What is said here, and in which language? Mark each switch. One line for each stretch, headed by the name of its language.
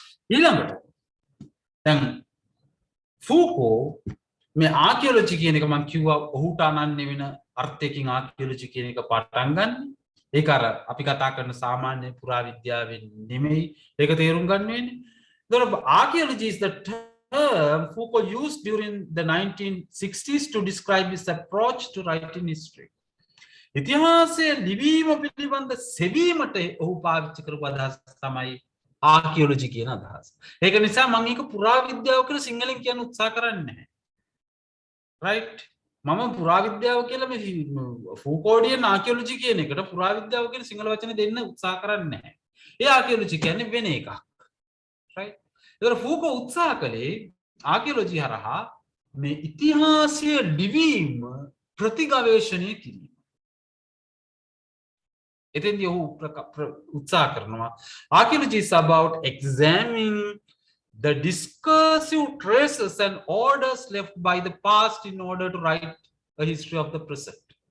Sinhala: ඊළඟට දැන් ෆූකෝ මේ ආකියොලොජි කියන එක මම කිව්වා ඔහුට අනන්‍ය වෙන අර්ථයකින් ආකියොලොජි කියන එක පටන් ගන්න. ඒක අර අපි කතා කරන සාමාන්‍ය පුරාවිද්‍යාවෙන් නෙමෙයි. ඒක තේරුම් ගන්න වෙන්නේ. ඒතකොට
English: archaeology is the term Foucault used during the 1960s to describe his approach to writing history.
Sinhala: ඉතිහාසයේ ලිවීම පිළිබඳ සෙවීමට ඔහු පාවිච්චි කරපු අදහස තමයි ආකියොලොජි කියන අදහස. ඒක නිසා මම මේක පුරාවිද්‍යාව කියලා සිංහලෙන් කියන්න උත්සාහ කරන්නේ නැහැ. right? මම පුරාවිද්‍යාව කියලා මේ ෆූකෝඩියන් ආකියොලොජි කියන එකට පුරාවිද්‍යාව කියන සිංහල වචනේ දෙන්න උත්සාහ කරන්නේ නැහැ. ඒ ආකියොලොජි කියන්නේ වෙන එකක්. right? ඒතර ෆූකෝ උත්සාහ කළේ ආකියොලොජි හරහා මේ ඉතිහාසයේ ලිවීම ප්‍රතිගවේෂණය කිරීම. එතෙන්දී ඔහු උත්සාහ කරනවා
English: archaeology is about examining the discursive traces and orders left by the past in order to write a history of the present.